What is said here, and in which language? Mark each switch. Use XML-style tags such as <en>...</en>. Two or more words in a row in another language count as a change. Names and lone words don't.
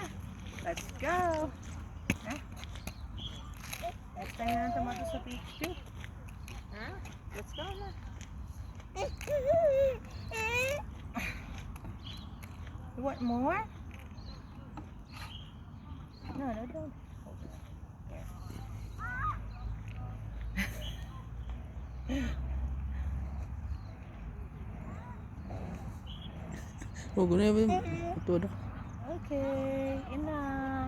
<en>Let's go. Huh? Next time</en> <tl>na naman sa</tl> <en>PHP. Huh? Let's go na. You want more? No, don't. Hold on. Okay, enough.</en>